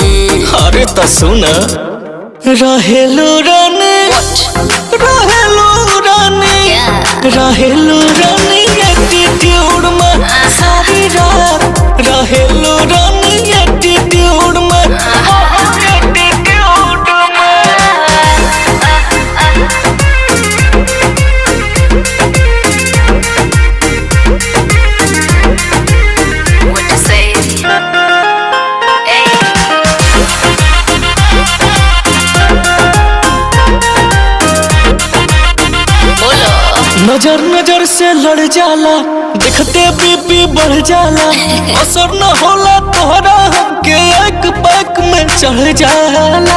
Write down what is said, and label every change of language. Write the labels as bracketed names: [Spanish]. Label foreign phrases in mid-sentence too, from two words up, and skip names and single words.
[Bhojpuri] अरे तो सुन, रहेलू रानी, रहेलू रानी, रहेलू रानी एटीट्यूड में सारी रात। रहेलू रानी एटीट्यूड में, एटीट्यूड में। [English] What to say? [Bhojpuri] नजर नजर से लड़ जाला, दिखते बीपी बढ़ जाला, असर न होला तोहरा हमके एक पैक में चढ़ जाला।